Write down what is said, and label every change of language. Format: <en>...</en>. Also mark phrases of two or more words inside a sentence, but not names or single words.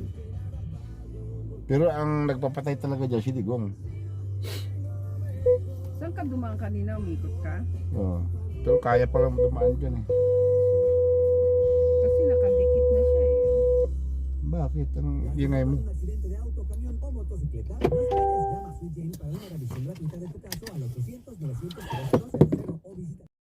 <tl>Pero ang nagpapatay talaga dyan si Digong. Saan ka dumaan kanina? Umikot ka? Oo. Pero kaya palang dumaan dyan eh. Kasi nakadikit na siya eh. Bakit? Ang ingay mo?</tl> <es>Un accidente de auto, camión o motocicleta, más tienes llama a Sweet Jane para una revisión gratuita de tu caso al 800-900-00 o visita</es>